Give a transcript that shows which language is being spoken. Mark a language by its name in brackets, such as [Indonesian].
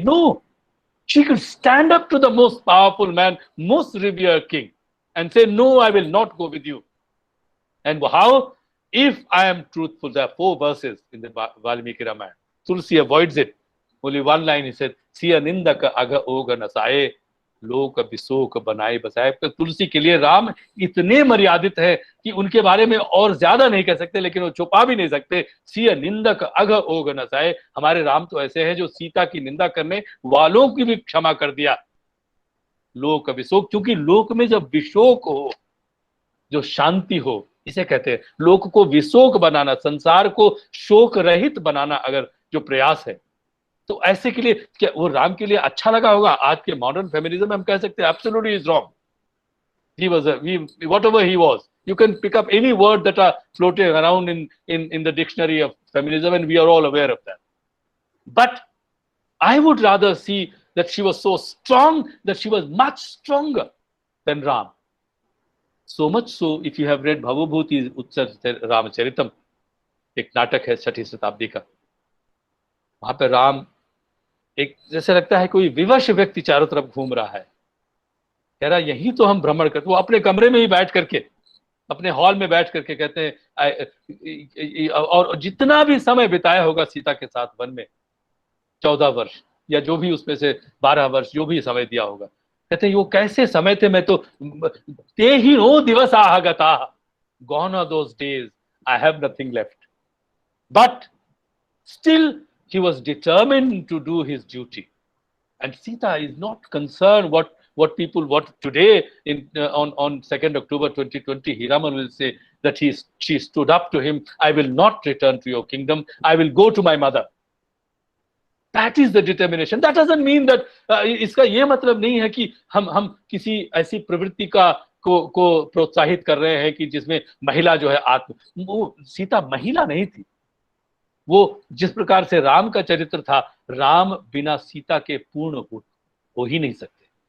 [English] No, she could stand up to the most powerful man, most revered king, and say, no, I will not go with you. And how? If I am truthful, there are 4 verses in the Valmiki Ramayana. Tulsi avoids it. Only one line, he said, [Hindi] siya nindaka aga oga nasaye, लोक विशोक बनाए बसाए। तो तुलसी के लिए राम इतने मर्यादित है कि उनके बारे में और ज्यादा नहीं कह सकते, लेकिन वो छुपा भी नहीं सकते। सिय निंदक अघ ओग नसाए, हमारे राम तो ऐसे हैं जो सीता की निंदा करने वालों की भी क्षमा कर दिया। लोक विशोक, क्योंकि लोक में जब विशोक हो, जो शांति हो, इसे कहते हैं लोक को विशोक बनाना, संसार को शोक रहित बनाना अगर जो प्रयास है, तो ऐसे के लिए क्या वो राम के लिए अच्छा लगा होगा? आज के मॉडर्न फेमिनिज्म में हम कह सकते हैं [English] Absolutely is wrong. He was whatever he was. You can pick up any word that are floating around in the dictionary of feminism, and we are all aware of that. But I would rather see that she was so strong, that she was much stronger than Ram. So much so, if you have read Bhavabhuti Utsav Ramacharitam, [Hindi] एक नाटक है 6वीं शताब्दी का, वहां पे राम एक जैसे लगता है कोई विवश व्यक्ति चारों तरफ घूम रहा है, कह रहा यही तो हम भ्रमण करते। वो अपने कमरे में ही बैठ करके, अपने हॉल में बैठ करके कहते हैं, और जितना भी समय बिताया होगा सीता के साथ वन में, 14 वर्ष या जो भी उसमें से 12 वर्ष जो भी समय दिया होगा, कहते हैं वो कैसे समय थे, मैं तो [Sanskrit] ते ही नो दिवस आहगता, [English] gone are those days, I have nothing left. But still he was determined to do his duty. And Sita is not concerned what today on 2nd October 2020, Hiraman will say that she stood up to him, I will not return to your kingdom, I will go to my mother. That is the determination. That doesn't mean that [Hindi] इसका ये मतलब नहीं है कि हम किसी ऐसी प्रवृत्ति को प्रोत्साहित कर रहे हैं कि जिसमें महिला जो है वो सीता महिला नहीं थी। वो जिस प्रकार से राम का चरित्र था, राम बिना सीता के पूर्ण हो ही नहीं सकते।